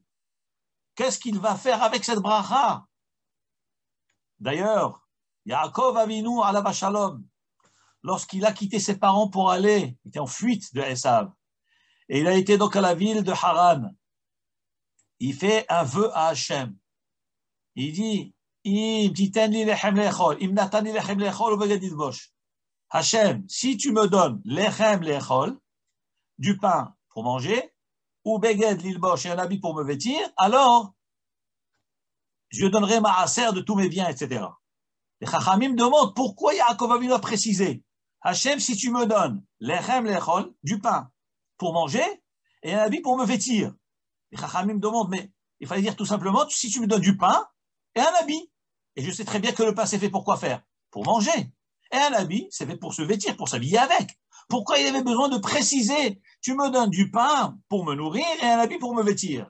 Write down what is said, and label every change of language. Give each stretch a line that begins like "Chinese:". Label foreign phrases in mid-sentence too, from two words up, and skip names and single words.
French: Qu'est-ce qu'il va faire avec cette bracha? D'ailleurs,
Hebrew: יעקב אבינו עליו שלום,
French: lorsqu'il a quitté ses parents pour aller, il était en fuite de Esav, et il a été donc à la ville de Haran. Il fait un vœu à Hachem. Il dit, Hachem, si tu me donnes
Hebrew: לחם לאכול,
French: du pain pour manger, ou
Hebrew: בגד ללבוש
French: et un habit pour me vêtir, alors je donnerai ma aser de tous mes biens, etc. Les Chachamim demandent pourquoi Yaakov Avinu a précisé, Hachem, si tu me donnes
Hebrew: לחם לאכול,
French: du pain pour manger et un habit pour me vêtir. Les Chachamim me demandent, mais il fallait dire tout simplement, si tu me donnes du pain et un habit. Et je sais très bien que le pain, c'est fait pour quoi faire? Pour manger. Et un habit, c'est fait pour se vêtir, pour s'habiller avec. Pourquoi il avait besoin de préciser, tu me donnes du pain pour me nourrir et un habit pour me vêtir?